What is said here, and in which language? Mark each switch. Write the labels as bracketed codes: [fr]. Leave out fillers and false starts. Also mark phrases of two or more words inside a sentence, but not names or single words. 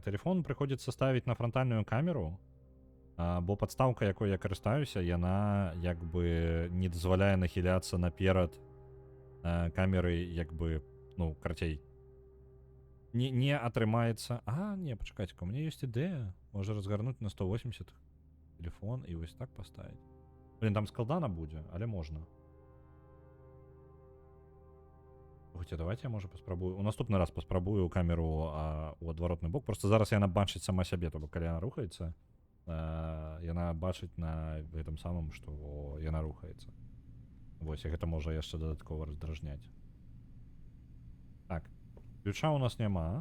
[be] Тэлефон прыходзіцца ставіць на франтальную камеру, бо падстаўка, якой я карыстаюся, яна як бы не дазваляе нахіляцца наперад камеры, як бы, ну, карацей. Не атрымаецца. Не, пачакайце-ка, [ru] у меня [be] ёсць ідэя. Можа разгарнуць на 180 телефон і вось так паставіць. Блин, там складана будзе, але можна. Слухайте, давайте я, може, паспрабую. У наступны раз паспрабую камеру у адваротны бок. Просто зараз яна бачыць сама сябе, то бок калі яна рухаецца, яна бачыць на гэтым самым, што яна рухаецца. Вось, і гэта можа яшчэ дадаткова раздражняць. Так, ключа у нас няма.